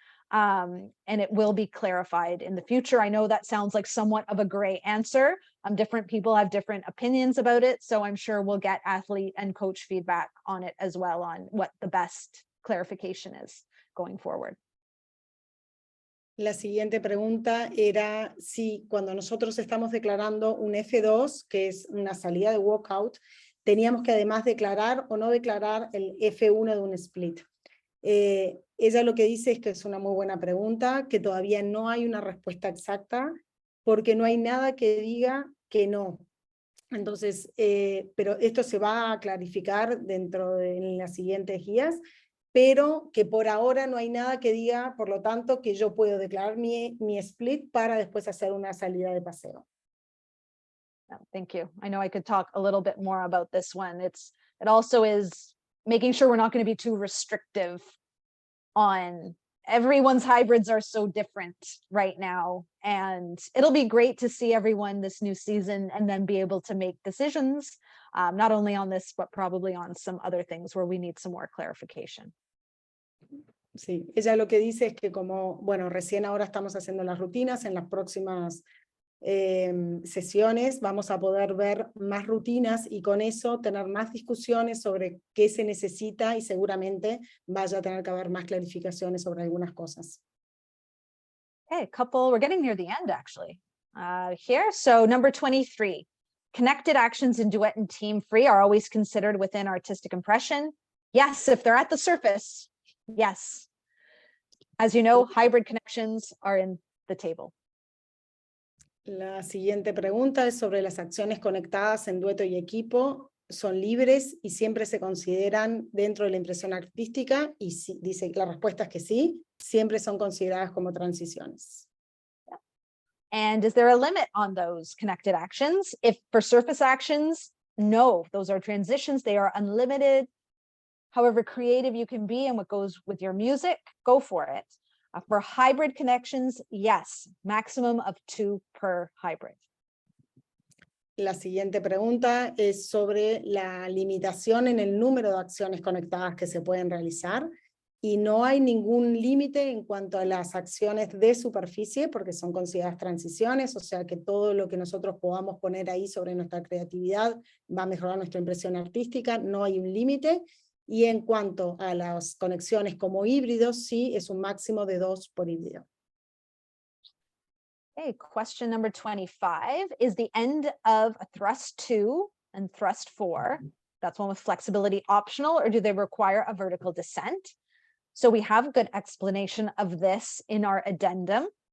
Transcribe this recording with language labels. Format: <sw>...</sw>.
<en>And it will be clarified in the future. I know that sounds like somewhat of a gray answer. Different people have different opinions about it. So I'm sure we'll get athlete and coach feedback on it as well, on what the best clarification is going forward.</en> <es>La siguiente pregunta era si cuando nosotros estamos declarando un F2, que es una salida de walkout, teníamos que además declarar o no declarar el F1 de un split. Ella lo que dice es que es una muy buena pregunta, que todavía no hay una respuesta exacta, porque no hay nada que diga que no. Entonces, pero esto se va a clarificar dentro de en las siguientes guías, pero que por ahora no hay nada que diga, por lo tanto, que yo puedo declarar mi split para después hacer una salida de paseo.</es> <en>Thank you. I know I could talk a little bit more about this one. It also is making sure we're not going to be too restrictive on everyone's hybrids are so different right now. And it'll be great to see everyone this new season and then be able to make decisions, not only on this, but probably on some other things where we need some more clarification.</en> <es>Sí, ella lo que dice es que como, bueno, recién ahora estamos haciendo las rutinas, en las próximas sesiones vamos a poder ver más rutinas y con eso tener más discusiones sobre qué se necesita y seguramente vaya a tener que haber más clarificaciones sobre algunas cosas.</es> <en>Okay, we're getting near the end actually here. So number 23, connected actions in duet and team free are always considered within artistic impression. Yes, if they're at the surface, yes. As you know, hybrid connections are in the table.</en> <es>La siguiente pregunta es sobre las acciones conectadas en dueto y equipo. ¿Son libres y siempre se consideran dentro de la impresión artística? Y sí, dice que la respuesta es que sí, siempre son consideradas como transiciones.</es> <en>And is there a limit on those connected actions? If for surface actions, no, those are transitions, they are unlimited. However creative you can be and what goes with your music, go for it. For hybrid connections, yes, maximum of 2 per hybrid.</en> <es>La siguiente pregunta es sobre la limitación en el número de acciones conectadas que se pueden realizar y no hay ningún límite en cuanto a las acciones de superficie porque son consideradas transiciones, o sea que todo lo que nosotros podamos poner ahí sobre nuestra creatividad va a mejorar nuestra impresión artística, no hay un límite. Y en cuanto a las conexiones como híbridos, sí, es un máximo de 2 por híbrido.</es> <en>Okay, question number 25 is the end of a thrust 2 and thrust 4. That's one with flexibility optional, or do they require a vertical descent? So we have a good explanation of this in our addendum.</en>